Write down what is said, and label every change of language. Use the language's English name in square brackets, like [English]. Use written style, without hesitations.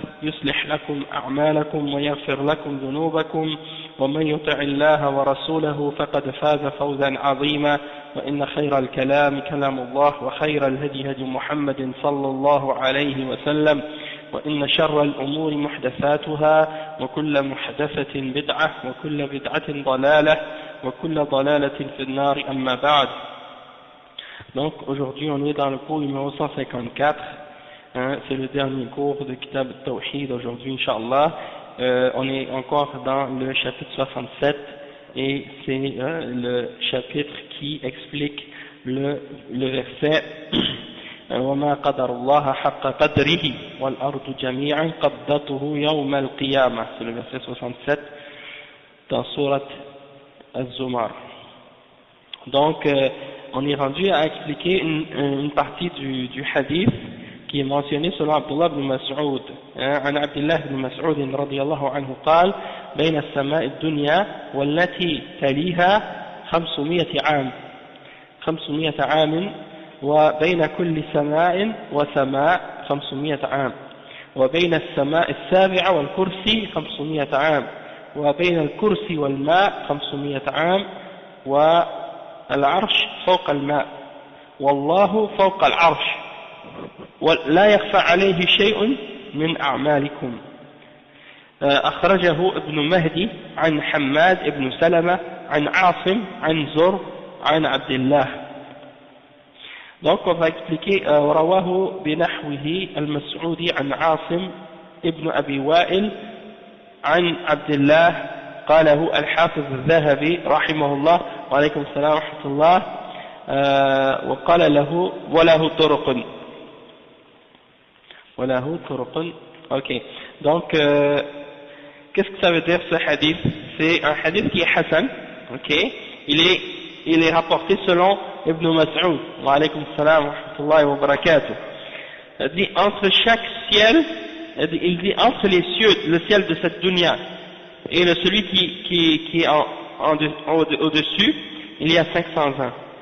[Arabic] يصلح لكم أعمالكم ويغفر لكم ذنوبكم ومن يطع الله ورسوله فقد فاز فوزا عظيما وإن خير الكلام كلام الله وخير الهدي هدي محمد صلى الله عليه وسلم وإن شر الأمور محدثاتها وكل محدثة بدعة وكل بدعة ضلالة وكل ضلالة في النار أما بعد. [French] Donc aujourd'hui on est dans le cours numéro 154, c'est le dernier cours de Kitab al-Tawhid aujourd'hui Inch'Allah. On est encore dans le chapitre 67 et c'est le chapitre qui explique le verset [Arabic] وما قدر الله حق قدره والأرض جميعا قبضته يوم القيامة, [French] c'est le verset 67 dans Surat Az-Zumar. Donc on est rendu à expliquer une partie du hadith qui est mentionné selon Abdullah ibn Mas'ud. [Arabic] عن عبد الله بن مسعود رضي الله عنه قال بين السماء الدنيا والتي تليها 500 عام وبين كل سماء وسماء 500 عام وبين السماء السابعة والكرسي 500 عام وبين الكرسي والماء 500 عام والعرش فوق الماء والله فوق العرش ولا يخفى عليه شيء من أعمالكم. أخرجه ابن مهدي عن حماد ابن سلمة عن عاصم عن زر عن عبد الله. [French] Donc on va expliquer [Arabic] رواه بنحوه المسعودي عن عاصم ابن أبي وائل عن عبد الله قاله الحافظ الذهبي رحمه الله وعليكم السلام ورحمة الله وقال له وله طرق. [French] Ok, donc qu'est-ce que ça veut dire ce hadith? C'est un hadith qui est Hassan, ok, il est rapporté selon Ibn Mas'ud [Arabic] wa alaykum salam wa rahmatullahi wa barakatuh. [French] Il dit entre chaque ciel, il dit entre les cieux, le ciel de cette dunya et celui qui est au-dessus, il y a 500 ans.